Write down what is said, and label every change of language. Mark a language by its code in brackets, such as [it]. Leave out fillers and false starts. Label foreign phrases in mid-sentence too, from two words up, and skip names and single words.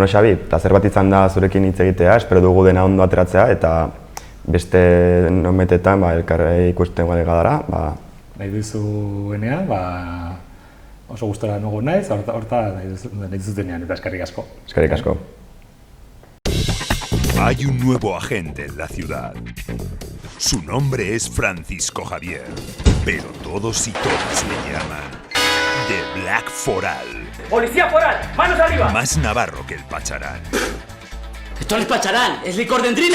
[eu] Xabi, plazer bat izan da zurekin hitz egitea, espero dugu dena ondo ateratzea, eta beste nometetan elkarre ikusten gara. Nahi duzuenean, oso gustora nugu naiz, horta nahi duzutenean, eta eskerrik asko. Eskerrik asko. [es] Hay un nuevo agente en la ciudad. Su nombre es Francisco Javier, pero todos y todas le llaman The Black Foral. ¡Policía foral! ¡Manos arriba! Más navarro que el Pacharán. ¡Esto no es Pacharán! ¡Es licor de entrina!